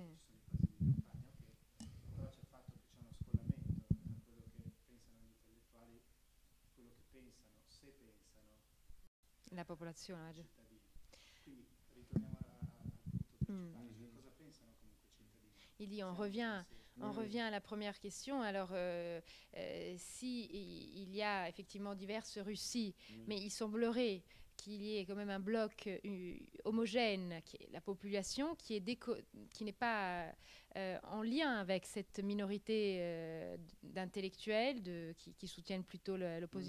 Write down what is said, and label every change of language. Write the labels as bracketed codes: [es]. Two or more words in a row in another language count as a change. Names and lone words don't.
[it] ci sono i paesi di campagna, ok, però c'è il fatto che c'è uno scollamento tra quello che pensano gli intellettuali, quello che pensano, se pensano, La popolazione. i cittadini. Quindi ritorniamo al punto principale, cioè cosa pensano comunque i cittadini? [fr] Il dit, [it] Siamo [fr] on revient à la première question. Alors, si il y a effectivement diverses Russies, mais il semblerait qu'il y ait quand même un bloc homogène, qui est la population, qui n'est pas en lien avec cette minorité d'intellectuels qui soutiennent plutôt l'opposition.